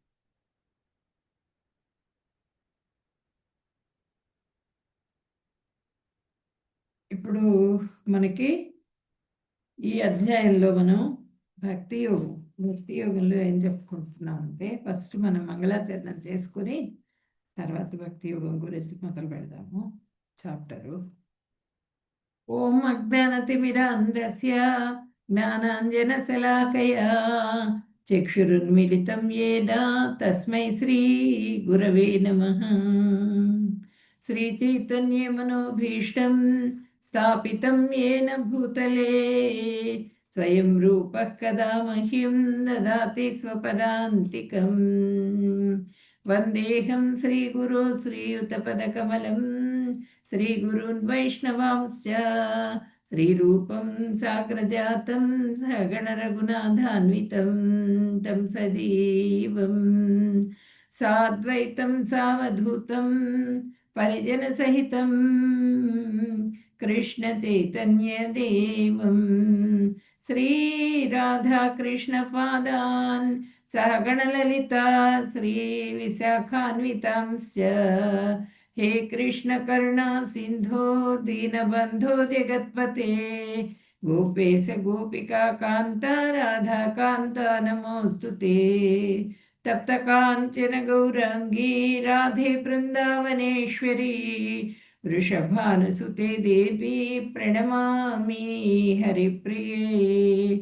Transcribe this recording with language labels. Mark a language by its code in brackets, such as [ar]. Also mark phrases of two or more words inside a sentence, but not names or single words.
[te] ఇప్పుడు మనకి ఈ అధ్యాయంలో మనం భక్తి యోగం భక్తి యోగంలో ఏం చెప్పుకుంటున్నాం అంటే, ఫస్ట్ మనం మంగళాచరణం చేసుకుని తర్వాత భక్తి యోగం గురించి మొదలు పెడదాము చాప్టరు. [sa] ఓం అజ్ఞానతిమిరాంధస్య జ్ఞానాంజనశలాకయా చక్షురున్మిళితం येन తస్మై శ్రీ గురవే నమః. శ్రీచైతన్యమనోభీష్టం స్థాపితం येन భూతలే స్వయం రూపः కదా మह्यं దదాతి స్వపదాంతికం. వందేహం శ్రీగురో శ్రీయుతపదకమలం శ్రీగురున్ వైష్ణవాంశ్చ శ్రీరూపం సాగ్రజాతం సగణ రఘునాథాన్వితం తం సజీవం సాద్వైతం సావధూతం పరిజన సహితం కృష్ణ చైతన్య దేవం శ్రీ రాధాకృష్ణ పాదాన్ సగణ లలితా శ్రీ విశాఖాన్వితాంశ్చ. हे कृष्ण करुणा सिंधो दीनबंधो जगत्पते गोपेश गोपिका कांता राधा कांता नमोस्तुते. तप्त कांचन गौरांगी राधे वृंदावनेश्वरी वृषभानुसुते देवी प्रणमामि हरिप्रिये.